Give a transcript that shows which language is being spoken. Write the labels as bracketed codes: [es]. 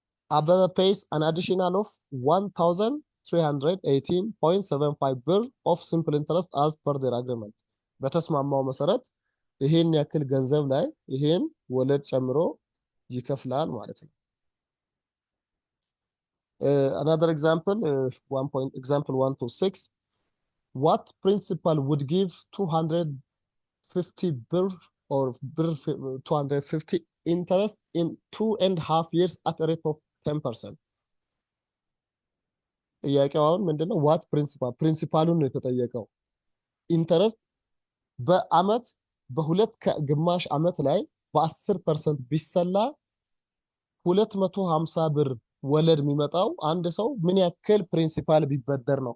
[en] አበበ pays an additional of 1318.75 ብር of simple interest as per their agreement። [am] በተስማማው መሰረት ይሄን ያክል ገንዘብ ላይ ይሄን ወለድ ጨምሮ ይከፍላል ማለት ነው። [en] Another example, example 1 to 6. What principal would give 250 birr or 250 interest in 2.5 years at a rate of 10%? [am] ጥያቄው አሁን ምንድነው? ዋት ፕሪንሲፓሉን ነው የተጠየቀው። ኢንተረስት በአመት በሁለት ከግማሽ አመት ላይ በ10% ቢሰላ 250 ብር ወለድ የሚመጣው አንድ ሰው ምን ያክል ፕሪንሲፓል ቢበደር ነው?